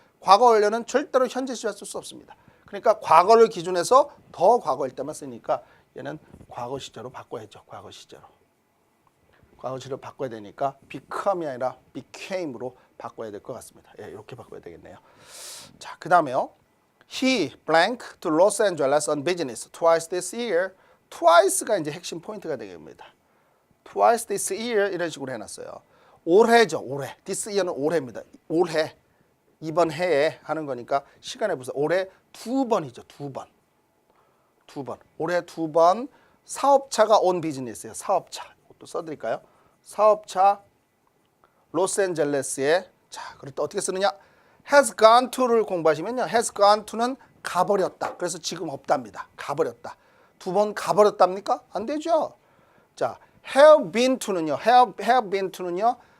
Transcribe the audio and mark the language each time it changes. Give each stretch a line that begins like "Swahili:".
Korean: 과거 완료는 절대로 현재 시제와 쓸 수 없습니다. 그러니까 과거를 기준해서 더 과거일 때만 쓰니까 얘는 과거 시제로 바꿔야죠. 과거 시제로 바꿔야 되니까 become이 아니라 became으로 바꿔야 될 것 같습니다. 예, 이렇게 바꿔야 되겠네요. 자, 그 다음에요.
English: He blank to Los Angeles on business twice this year.
Korean: twice가 이제 핵심 포인트가 되겠습니다. twice this year 이런 식으로 해놨어요. 올해죠, 올해. this year는 올해입니다. 올해, 이번 해에 하는 거니까 시간에 보세요. 올해 두 번이죠, 두 번. 올해 두 번 사업차가 온 비즈니스예요. 사업차. 또 써드릴까요? 사업차 로스앤젤레스에 자, 그럴 때 어떻게 쓰느냐? has gone to를 공부하시면요. has gone to는 가버렸다. 그래서 지금 없답니다. 가버렸다. 두 번 가버렸답니까? 안 되죠. 자, have been to는요. have been to는요.